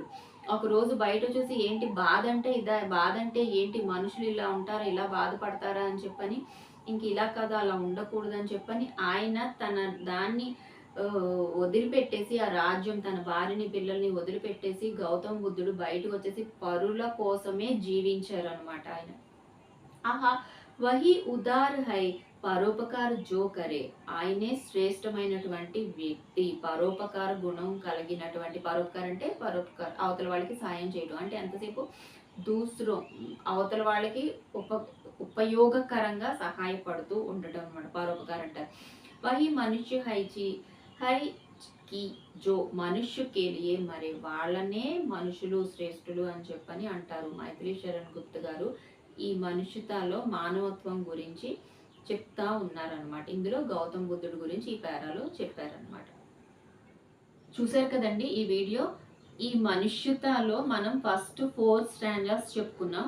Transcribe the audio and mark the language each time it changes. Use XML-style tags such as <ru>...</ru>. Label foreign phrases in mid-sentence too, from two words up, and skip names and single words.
<te>ఒక రోజు బయట చూసి ఏంటి బాధ అంటే బాధ అంటే ఏంటి, మనుషులు ఇలా ఉంటారా, ఇలా బాధపడతారా అని చెప్పని, ఇంక ఇలా కాదు అలా ఉండకూడదని చెప్పని ఆయన తన దాన్ని వదిలిపెట్టేసి, ఆ రాజ్యం, తన భార్యని, పిల్లల్ని వదిలిపెట్టేసి గౌతమ బుద్ధుడు బయటకు వచ్చేసి పరుల కోసమే జీవించారు అనమాట ఆయన.</te> <hi>आहा वही उदार है परोपकार जो करे,</hi> <te>ఆయనే శ్రేష్టమైనటువంటి వ్యక్తి, పరోపకార గుణం కలిగినటువంటి. పరోపకారం అంటే పరోపకార, అవతల వాళ్ళకి సాయం చేయడం, అంటే ఎంతసేపు అవతల వాళ్ళకి ఉపయోగకరంగా సహాయపడుతూ ఉండటం అనమాట పరోపకారం అంటారు.</te> <hi>वही मनुष्य है कि जो मनुष्य के लिए मरे,</hi> <te>వాళ్ళనే మనుషులు శ్రేష్ఠులు అని చెప్పని అంటారు. మైథిలి శరణ్ గుప్త గారు ఈ మనుష్యతలో మానవత్వం గురించి చెప్తా ఉన్నారనమాట. ఇందులో గౌతమ బుద్ధుడు గురించి ఈ పేరాలో చెప్పారనమాట. చూసారు కదండి ఈ వీడియో. ఈ మనుష్యతలో మనం</te> <en>first 4 stanzas</en> <te>చెప్పుకున్నాం.</te>